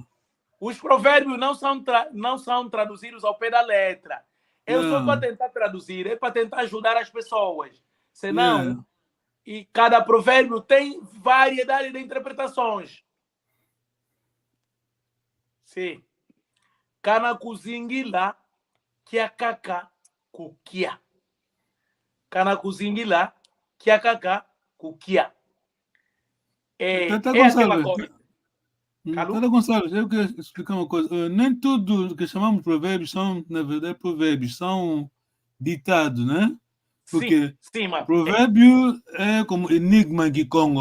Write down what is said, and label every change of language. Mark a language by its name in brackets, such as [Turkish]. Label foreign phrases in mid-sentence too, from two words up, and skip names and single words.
[Portuguese] Os provérbios não são traduzidos ao pé da letra. Eu só para tentar traduzir, é para tentar ajudar as pessoas. Senão, e cada provérbio tem variedade de interpretações. Sim. [Kongo] Kana kuzingila kiakaka kukia. Kana kuzingila kiakaka kukia. [Portuguese] Aquela coisa. Tata Gonçalves, eu quero explicar uma coisa. Nem tudo que chamamos de provérbios são, na verdade, provérbios, são ditados, né? Porque sim, provérbio é como enigma de Congo.